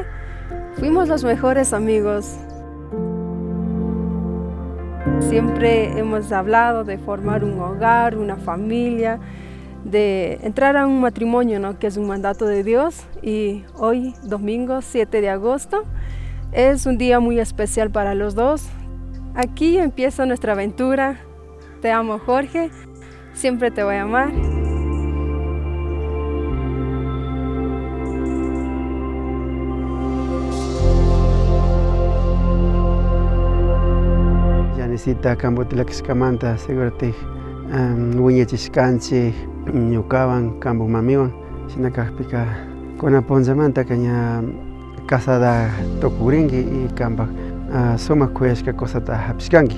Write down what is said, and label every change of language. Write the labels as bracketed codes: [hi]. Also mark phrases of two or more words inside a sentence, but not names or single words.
[es] Fuimos los mejores amigos. Siempre hemos hablado de formar un hogar, una familia, de entrar a un matrimonio, ¿no? Que es un mandato de Dios. Y hoy, domingo 7 de agosto, es un día muy especial para los dos. Aquí empieza nuestra aventura. Te amo, Jorge. Siempre te voy a amar. [qu] Yanisita Cambotilakiskamanta, segurati wiñachiskanchik ñukawan kambu mamiwan shinakajpika kunapunllamanta kaña casada tukurinki y kampak sumak kuyashka cosata hapishkanki.